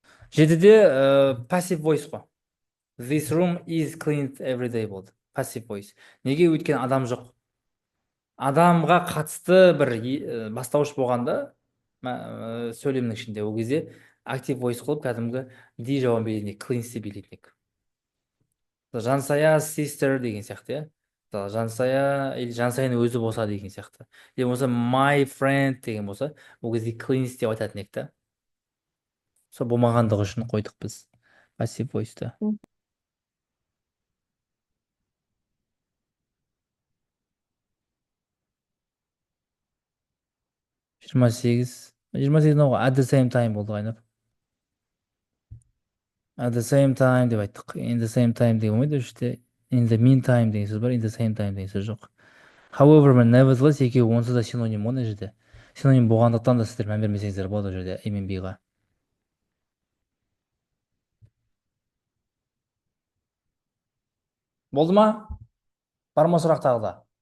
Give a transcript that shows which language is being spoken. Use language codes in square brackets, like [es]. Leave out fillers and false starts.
[kk] Жетіде passive voice қой. [en] This room is cleaned every day болды. [kk] Passive voice. Неге? Өйткені адам жоқ. Адамға қатысты бір бастауыш болғанда сөйлемнің ішінде, ол кезде active voice қылып кәдімгі ди жауабын беретін, cleans деп беретін. Жансая sister деген сияқты, иә. Жансая или жансаяның өзі болса деген сияқты. Или болса my friend деген болса, ол кезде cleans деп айтатын едік та. Сол болмағандығы үшін қойдық біз passive voice-ты. М. 28 мынау at the same time болды қайнап. At the same time деп айттық. In the same time деген болмайды, үште in the meantime деген сөз бар, in the same time деген сөз жоқ. However, nevertheless екеуі онсыз да синоним ғой мына жерде. Синоним болғандықтан да сіздер мән бермесеңіздер болады ол жерде a мен b-ға. Болды ма? Бар ма сұрақ тағы да?